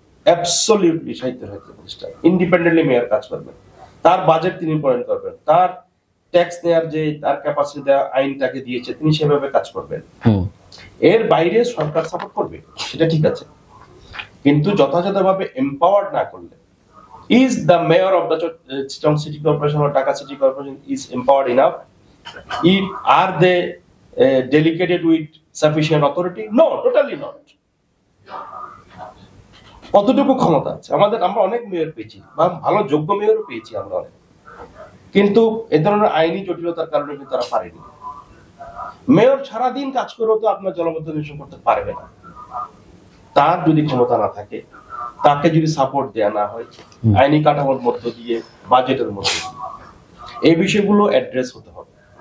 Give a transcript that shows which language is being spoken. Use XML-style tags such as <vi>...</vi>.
<bn>Absolutely সাহিত্য শাসিত প্রতিষ্ঠান, ইন্ডিপেন্ডেন্টলি মেয়র কাজ করবেন, তার বাজেট তিনি প্রণয়ন করবেন, তার ট্যাক্স নেয়ার যে তার ক্যাপাসিটি দেওয়া আইনটাকে দিয়েছে তিনি সেভাবে কাজ করবেন। এর বাইরে সরকার সাপোর্ট করবে, সেটা ঠিক আছে, কিন্তু যথাযথভাবে এম্পাওয়ার্ড না করলে,</bn> <en>Is the mayor of the Chittagong city corporation or Dhaka City Corporation is empowered enough? Are they delegated with sufficient authority? No, totally not.</en> <bn>কতটুকু ক্ষমতা আছে আমাদের? আমরা অনেক মেয়র পেয়েছি বা ভালো যোগ্য মেয়রও পেয়েছি আমরা অনেক, কিন্তু এ ধরনের আইনি জটিলতার কারণে কিন্তু তারা পারেনি। মেয়র সারাদিন কাজ করেও তো আপনার জলবদ্ধ নিরসন করতে পারবে না। তার যদি ক্ষমতা না থাকে, তাকে যদি সাপোর্ট দেয়া না হয় আইনি কাঠামোর মধ্য দিয়ে, বাজেটের মধ্য দিয়ে, এই বিষয়গুলো অ্যাড্রেস হতে হবে।</bn>